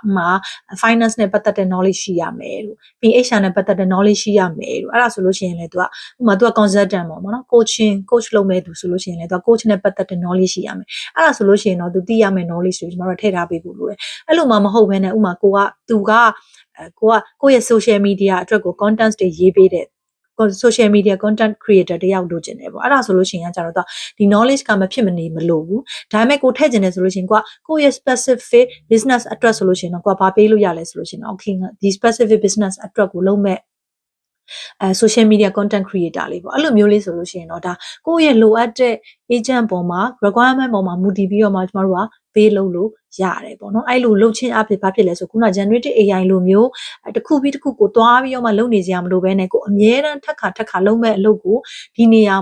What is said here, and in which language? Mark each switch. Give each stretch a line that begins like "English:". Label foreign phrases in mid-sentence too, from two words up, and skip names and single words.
Burmese: finance နဲ့ပတ်သက်တဲ့ knowledge ရှိရမယ်လို့ပြီး HR နဲ့ပတ်သက်တဲ့ knowledge ရှိရမယ်လို့အဲ့ဒါဆိုလို့ရှိရင်လည်းသူကဥပမာသူက consultant ပေါ့နော် coach လုပ်မဲ့ သူဆိုလို့ရှိရင်လည်းသူက coach နဲ့ပတ်သက်တဲ့ knowledge ရှိရမယ်အဲ့ဒါဆိုလို့ရှိရင်တော့သူသိရမယ့် knowledge တွေကျွန်တော်တို့ထည့်ထားပေးဖို့လိုတယ်အဲ့လိုမှမဟုတ်ဘဲနဲ့ဥပမာကိုယ့်ရဲ့
English: social media
Burmese: အတွက်ကို content တွေရေးပေးတဲ့
English: social media content creator
Burmese: တယောက်လိုချင်တယ်ပေါ့အဲ့ဒါဆိုလို့ရှိရင်ကျတော့ဒီ knowledge ကမဖြစ်မနေမလိုဘူးဒါပေမဲ့ကိုထည့်ချင်တယ်ဆိုလို့ရှိရင်ကိုယ့်ရဲ့
English: specific business
Burmese: အတွက်ဆိုလို့ရှိရင်တော့ကိုကဘာပေးလို့ရလဲဆိုလို့ရှိရင် okay ဒီ
English: specific business
Burmese: အတွက်ကိုလုပ်မဲ့
English: social media content creator
Burmese: လေးပေါ့အဲ့လိုမျိုးလေးဆိုလို့ရှိရင်တော့ဒါကိုယ့်ရဲ့လိုအပ်တဲ့ agent ပေါ်မှာ requirement ပေါ်မှာမူတည်ပြီးတော့မှကျမတို့ကပေးလို့ရတယ်ပေါ့နော်အဲ့လိုလုပ်ချင်းအဖြစ်ဘာဖြစ်လဲဆိုခုန
English: generative AI
Burmese: လိုမျိုးတစ်ခုပြီးတစ်ခုကိုသွားပြီးတော့မှလုပ်နေကြရမလို့ပဲနဲ့ကိုအမြဲတမ်းထပ်ခါလုပ်မဲ့အလုပ်ကိုဒီနေရာ